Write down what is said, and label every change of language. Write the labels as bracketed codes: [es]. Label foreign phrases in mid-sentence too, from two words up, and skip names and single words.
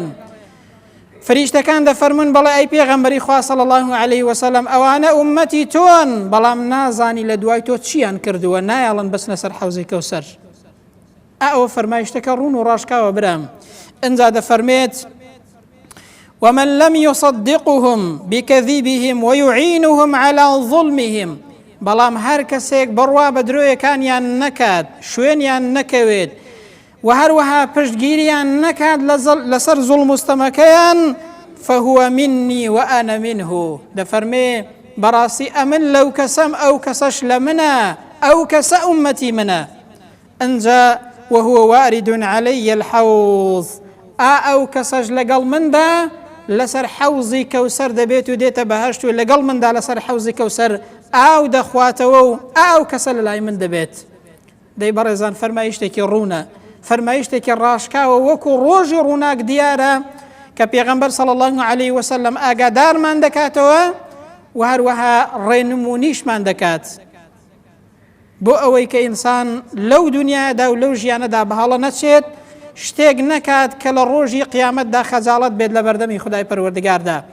[ckb] فریشتەکان دەفەرمون بەڵێ ئەی پێغەمبەری خوا [ar] صلی الله عليه وسلم [ckb] ئەوانە ئومەتی تۆن، بەڵام نازانی لە دوای تۆ چیان کردووە، نایەڵن بەچنە سەر حەوزی کەوسەر. ئەوە فەرمایشتەکە ڕوون و ڕاشکاوە برام. ئەنجا دەفەرمێت [ar] ومن لم يصدقهم بكذبهم ويعينهم على ظلمهم، [ckb] بەڵام هەر کەسێک بڕوا بە درۆیەکانیان نەکات، شوێنیان نەکەوێت و هەروەها پشتگیریان نەکات لەسەر زوڵم و ستەمەکەیان، [ar] فهو مني وأنا منه، [ckb] دەفەرمێ بەڕاستی ئەمن لەو کەسەم، ئەو کەسەش لە منە، ئەو کەسە ئومەتی منە. [ar] ئەنجا وهو وارد علي الحوض، [ckb] ئەو کەسەش لەگەڵ مندا لەسەر حەوزی کەوسەر دەبێت و دێتە بەهەشت و لەگەڵ مندا لەسەر حەوزی کەوسەر ئاو دەخواتەوە و ئەو کەسە لە لای من دەبێت. دەی بەڕێزان فەرمایشتێکی ڕوونە، فەرمایشتێکی ڕاشکاوە وەکو ڕۆژی ڕووناک دیارە کە پێغەمبەر [ar] صلی الله عليه وسلم [ckb] ئاگادارمان دەکاتەوە و هەروەها ڕێنمونیشمان دەکات بۆ ئەوەی کە ئینسان لەو دنیادا و لەو ژیانەدا بەهەڵە نەچێت، شتێک نەکات کە لە ڕۆژی قیامەتدا خەجاڵەت بێت لە بەردەمی خودای پەروەردگاردا.